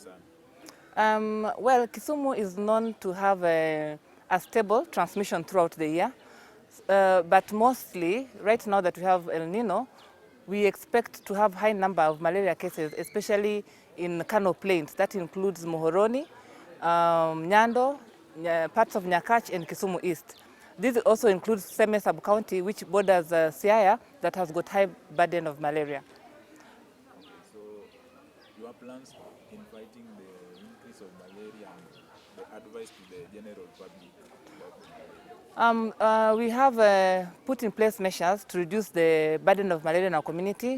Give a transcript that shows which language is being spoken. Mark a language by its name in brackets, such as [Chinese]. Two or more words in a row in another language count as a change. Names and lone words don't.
[English] Well, Kisumu is known to have a stable transmission throughout the year, but mostly, right now that we have El Nino, we expect to have high number of malaria cases, especially in Kano Plains. That includes Muhoroni, Nyando, parts of Nyakach, and Kisumu East. This also includes Seme sub-county, which borders Siaya, that has got high burden of malaria. Okay, so your plans in fighting the increase of malaria and the advice to the general public about malaria? We have put in place measures to reduce the burden of malaria in our community.